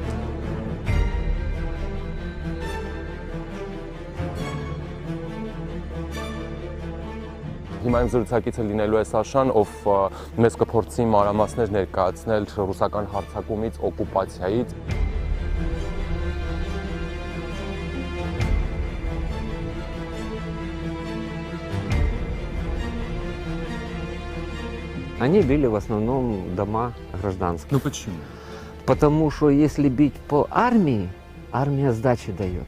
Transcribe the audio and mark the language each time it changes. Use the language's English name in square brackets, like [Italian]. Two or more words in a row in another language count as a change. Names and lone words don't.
[Armenian] Հիմա իմ զրուցակիցը լինելու է Սաշան, ով մեզ կփորձի մանրամասներ ներկայացնել ռուսական հարձակումից, օկուպացիայից։ [Russian] Они били в основном дома гражданских. Ну почему? Потому что если бить по армии, армия сдачи дает.